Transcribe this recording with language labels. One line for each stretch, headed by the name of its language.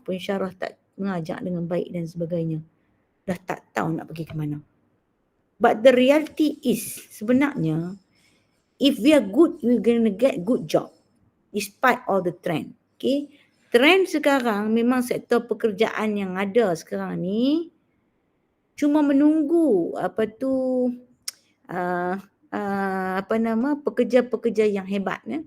Malay: Pensyarah tak mengajar dengan baik dan sebagainya. Dah tak tahu nak pergi ke mana.
English: But the reality is,
Malay: sebenarnya,
English: if we are good, we're going to get good job. Despite all the trend. Okay.
Malay: Trend sekarang memang sektor pekerjaan yang ada sekarang ni cuma menunggu pekerja-pekerja yang hebat.